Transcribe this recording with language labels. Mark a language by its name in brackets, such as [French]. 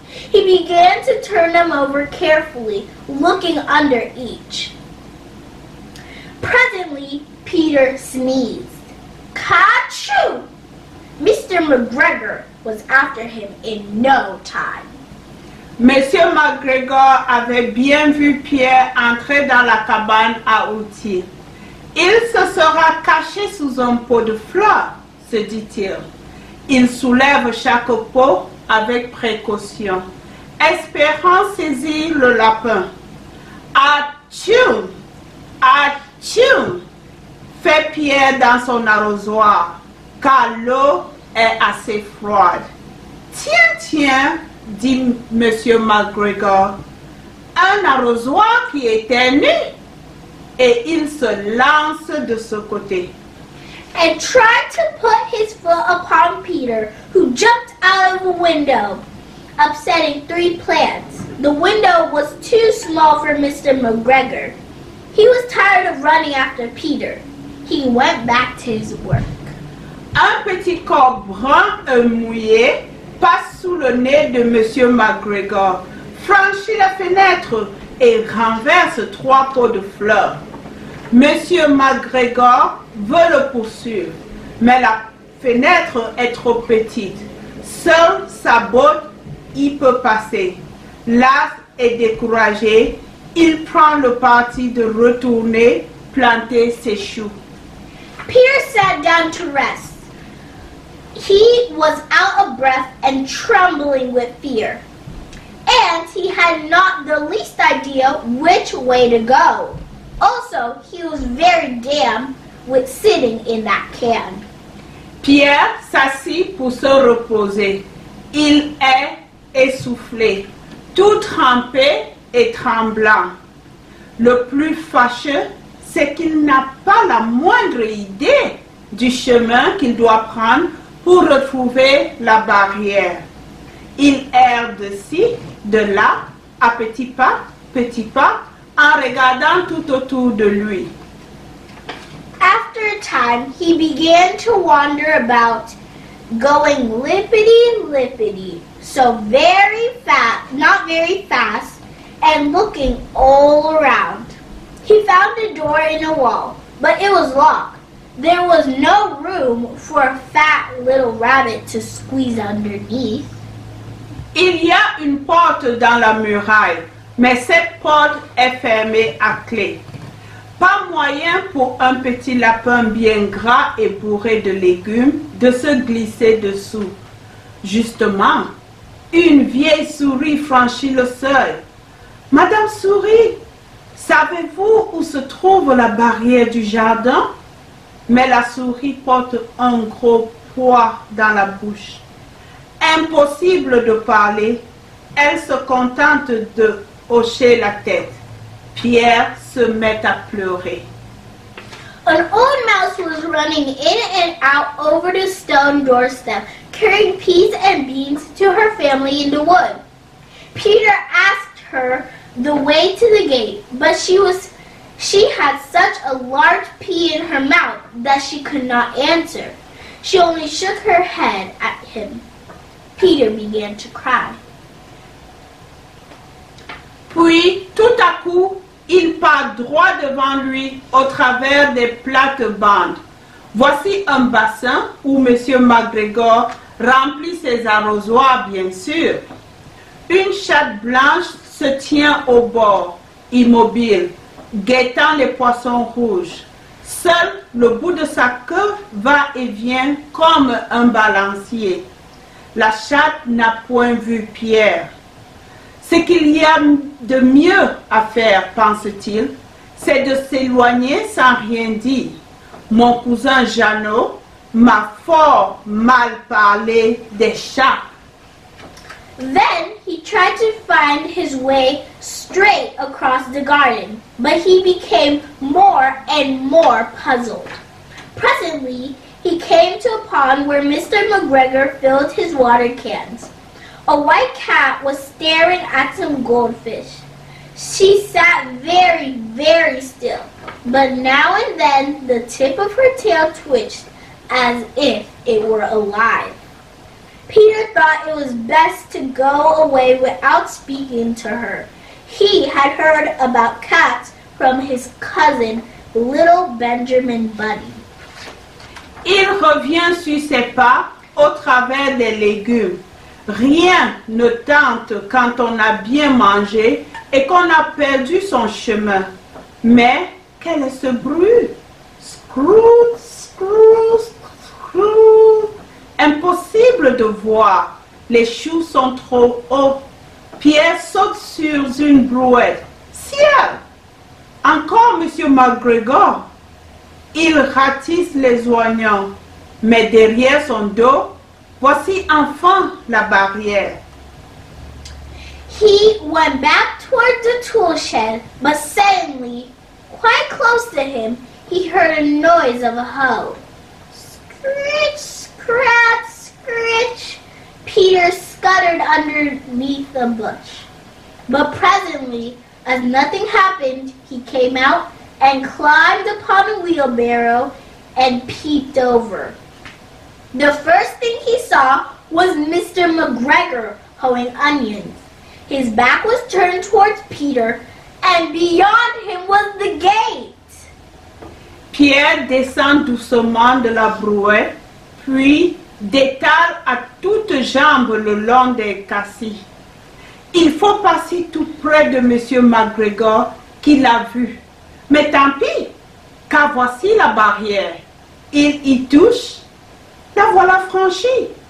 [English] He began to turn them over carefully, looking under each. Presently, Peter sneezed. Ka-choo! Mr. McGregor was after him in no time. [French] Monsieur McGregor avait bien vu Pierre entrer dans la cabane à outils. Il se sera caché sous un pot de fleurs, se dit-il. Il soulève chaque pot avec précaution, espérant saisir le lapin. Atchoum! Atchoum! Fait Pierre dans son arrosoir, car l'eau est assez froide. Tiens, dit Monsieur McGregor, un arrosoir qui éternue. Et il se lance de ce côté. [English] And tried to put his foot upon Peter, who jumped out of the window, upsetting 3 plants. The window was too small for Mr. McGregor. He was tired of running after Peter. He went back to his work. [French] Un petit corps brun et mouillé passe sous le nez de Monsieur McGregor, franchit la fenêtre et renverse 3 pots de fleurs. Monsieur McGregor veut le poursuivre, mais la fenêtre est trop petite. Seule sa botte y peut passer. Las et découragé, il prend le parti de retourner planter ses choux. [English] Peter sat down to rest. He was out of breath and trembling with fear, and he had not the least idea which way to go. Also, he was very damp with sitting in that can. [French] Pierre s'assit pour se reposer. Il est essoufflé, tout trempé et tremblant. Le plus fâcheux, c'est qu'il n'a pas la moindre idée du chemin qu'il doit prendre pour retrouver la barrière. Il erre de ci, de là, à petits pas, en regardant tout autour de lui. [English] After a time, he began to wander about, going lippity-lippity, so not very fast, and looking all around. He found a door in a wall, but it was locked. There was no room for a fat little rabbit to squeeze underneath. [French] Il y a une porte dans la muraille, mais cette porte est fermée à clé. Pas moyen pour un petit lapin bien gras et bourré de légumes de se glisser dessous. Justement, une vieille souris franchit le seuil. « Madame Souris, savez-vous où se trouve la barrière du jardin ?» Mais la souris porte un gros pois dans la bouche. Impossible de parler, elle se contente de hocher la tête. Pierre se met à pleurer. [English] An old mouse was running in and out over the stone doorstep, carrying peas and beans to her family in the wood. Peter asked her the way to the gate, but she had such a large pea in her mouth that she could not answer. She only shook her head at him. Peter began to cry. [French] Puis, tout à coup, il part droit devant lui au travers des plates-bandes. Voici un bassin où Monsieur McGregor remplit ses arrosoirs, bien sûr. Une chatte blanche se tient au bord, immobile, guettant les poissons rouges. Seul le bout de sa queue va et vient comme un balancier. La chatte n'a point vu Pierre. Ce qu'il y a de mieux à faire, pense-t-il, c'est de s'éloigner sans rien dire. Mon cousin Jeannot m'a fort mal parlé des chats. [English] Then he tried to find his way straight across the garden, but he became more more and more puzzled. Presently, he came to a pond where Mr. McGregor filled his water cans. A white cat was staring at some goldfish. She sat very, very still, but now and then the tip of her tail twitched as if it were alive. Peter thought it was best to go away without speaking to her. He had heard about cats from his cousin, little Benjamin Bunny. [French] Il revient sur ses pas au travers des légumes. Rien ne tente quand on a bien mangé et qu'on a perdu son chemin. Mais quel est ce bruit? Scroo, scroo, scroo. Impossible de voir. Les choux sont trop hauts. Pierre saute sur une brouette. Ciel! Encore Monsieur McGregor. Il ratisse les oignons. Mais derrière son dos, voici enfin la barrière. [English] He went back toward the tool shed, but suddenly, quite close to him, he heard a noise of a hoe. Scritch, scratch, scritch. Peter scuttered underneath a bush. But presently, as nothing happened, he came out and climbed upon a wheelbarrow and peeped over. The first thing he saw was Mr. McGregor hoeing onions. His back was turned towards Peter, and beyond him was the gate. [French] Pierre descend doucement de la brouette, puis détale à toutes jambes le long des cassis. Il faut passer tout près de Monsieur McGregor qui l'a vu. Mais tant pis, car voici la barrière. Il y touche, la voilà franchie.